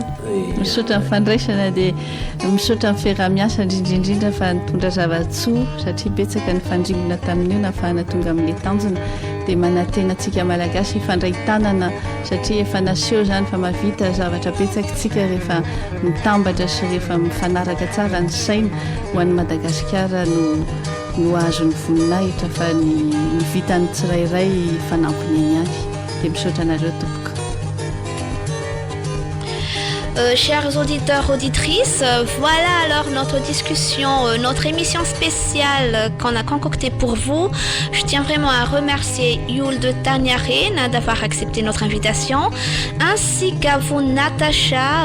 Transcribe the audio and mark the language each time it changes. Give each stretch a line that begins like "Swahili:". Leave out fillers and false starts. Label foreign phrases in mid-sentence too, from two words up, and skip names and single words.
Malagasy: Misaotra amin'ny fandraisana dia misaotra amin'ny fiarah-miasa indrindrindrindra fa nitondra zava-tsoa satria betsaka ny fandringona tamin'io nahafahana tonga amin'ilay tanjona dia manantena antsika malagasy ifandray tanana satria efa naseho zany fa mavita zavatra betsaka tsika rehefa mitambatra sy rehefa mifanaraka tsara ny saina ho an'ny Madagasikara no azo ny voninahitra fa ny vitany tsirairay fanampiny ihany dia misaotra anareo tompoka.
French: Chers auditeurs, auditrices, voilà alors notre discussion, notre émission spéciale qu'on a concoctée pour vous. Je tiens vraiment à remercier Yul de Tanyarine d'avoir accepté notre invitation, ainsi qu'à vous Natacha.